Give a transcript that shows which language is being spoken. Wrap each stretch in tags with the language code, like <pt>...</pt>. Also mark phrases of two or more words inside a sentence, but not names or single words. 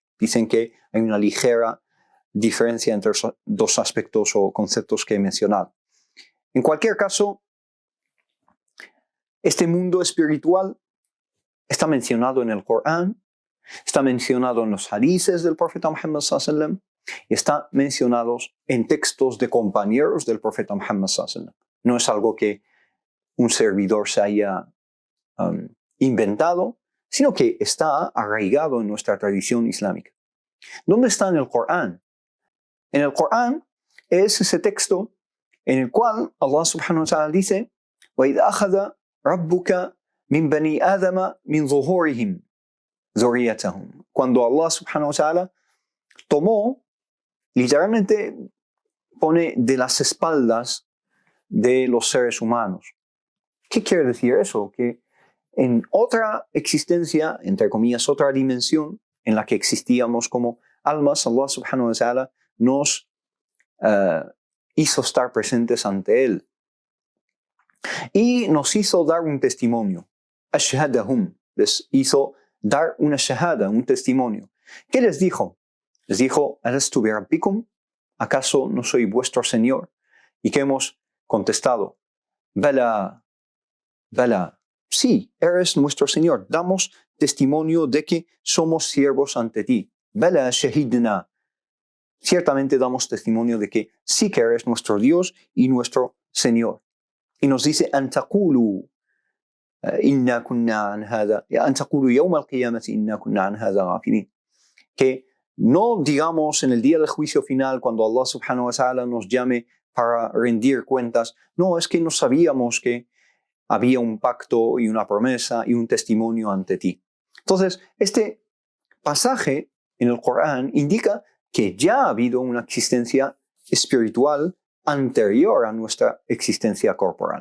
<es>Dicen que hay una ligera diferencia entre esos dos aspectos o conceptos que he mencionado. En cualquier caso, este mundo espiritual está mencionado en el Corán, está mencionado en los hadices del profeta Muhammad</es> <ar>صلى الله عليه وسلم</ar> <es>y está mencionado en textos de compañeros del profeta Muhammad</es> <ar>صلى الله عليه وسلم.</ar> <es>No es algo que un servidor se haya inventado, sino que está arraigado en nuestra tradición islámica. ¿Dónde está en el Corán? En el Corán es ese texto en el cual Allah</es> <ar>سبحانه وتعالى</ar> <es>dice</es> <ar>وَإِذْ أَخَذَ رَبُّكَ مِنْ بَنِي آدَمَ مِنْ ظُهُورِهِمْ ذُرِّيَّتَهُمْ.</ar> <es>Cuando Allah</es> <ar>سبحانه وتعالى</ar> <es>tomó, literalmente pone de las espaldas de los seres humanos. ¿Qué quiere decir eso? Que en otra existencia, entre comillas, otra dimensión en la que existíamos como almas, Allah</es> <ar>سبحانه وتعالى</ar> <es>nos hizo estar presentes ante Él. Y nos hizo dar un testimonio. Ashhadahum. Les hizo dar una shahada, un testimonio. ¿Qué les dijo? Les dijo,</es> <ar>¿ألست بربكم?</ar> <es>¿Acaso no soy vuestro Señor? ¿Y qué hemos contestado?</es> <ar>بلى بلى,</ar> <es>sí, eres nuestro Señor. Damos testimonio de que somos siervos ante ti.</es> <ar>بلى شهدنا.</ar> <es>Ciertamente damos testimonio de que sí que eres nuestro Dios y nuestro Señor. Y nos dice,</es> <ar>أن تقولوا إنا كنا عن هذا أن تقولوا يوم القيامة إنا كنا عن هذا غافلين.</ar> <es>Que no digamos en el día del juicio final, cuando Allah</es> <ar>سبحانه وتعالى</ar> <es>nos llame para rendir cuentas, no, es que no sabíamos que había un pacto y una promesa y un testimonio ante ti. Entonces, este pasaje en el Corán indica que ya ha habido una existencia espiritual anterior a nuestra existencia corporal.</es>